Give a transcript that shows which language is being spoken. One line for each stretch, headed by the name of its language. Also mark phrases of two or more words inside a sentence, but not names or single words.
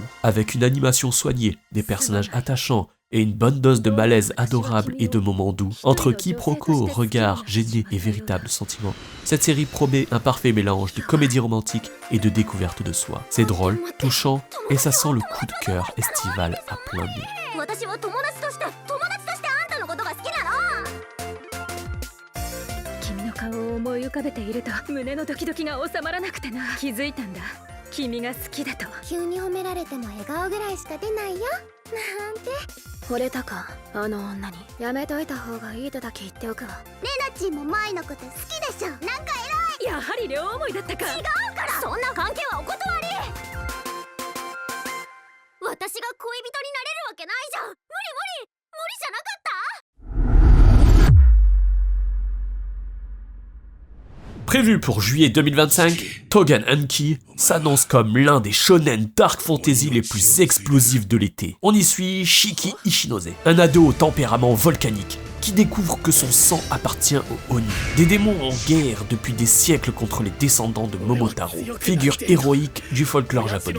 French: Avec une animation soignée, des personnages attachants et une bonne dose de malaise adorable et de moments doux, entre quiproquos, regards gênés et véritables sentiments, cette série promet un parfait mélange de comédie romantique et de découverte de soi. C'est drôle, touchant et ça sent le coup de cœur estival à plein nez.
Japanese: 顔を思い浮かべていると胸のドキドキが収まらなくてな。気づいたんだ、君が好きだと。急に褒められても笑顔ぐらいしか出ないよなんて。惚れたか、あの女に。やめといた方がいいとだけ言っておくわ。レナチンも舞のこと好きでしょ。なんか偉い。やはり両思いだったか。違うから、そんな関係はお断り。私が恋人になれるわけないじゃん。無理じゃなかった。
French: Prévu pour juillet 2025, Tougan Anki s'annonce comme l'un des shonen dark fantasy les plus explosifs de l'été. On y suit Shiki Ishinose, un ado au tempérament volcanique, qui découvre que son sang appartient aux Oni, des démons en guerre depuis des siècles contre les descendants de Momotaro, figure héroïque du folklore japonais.